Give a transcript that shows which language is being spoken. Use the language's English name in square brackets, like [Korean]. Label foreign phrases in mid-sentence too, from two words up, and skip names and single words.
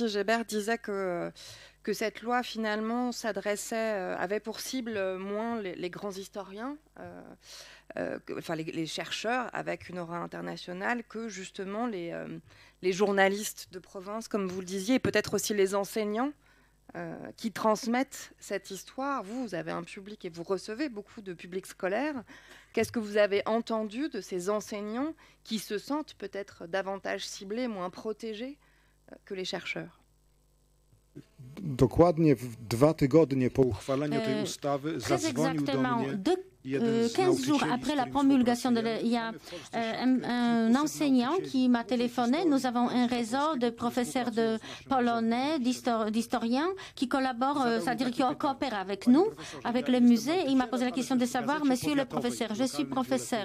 [French] Justement, Constance Geber disait que que cette loi finalement avait pour cible moins les grands historiens, les chercheurs avec une aura internationale, que justement les journalistes de province, comme vous le disiez, et peut-être aussi les enseignants qui transmettent cette histoire. Vous avez un public et vous recevez beaucoup de publics scolaires. Qu'est-ce que vous avez entendu de ces enseignants qui se sentent peut-être davantage ciblés, moins protégés que les chercheurs? [Polish] Dokładnie w 2 tygodnie po uchwaleniu tej ustawy zadzwonił do mnie [French] 15 jours après la promulgation, il y a un enseignant qui m'a téléphoné. Nous avons un réseau de professeurs de polonais, d'historiens qui collaborent, c'est-à-dire qui coopèrent avec nous, avec le musée. Il m'a posé la question de savoir, monsieur le professeur, je suis professeur.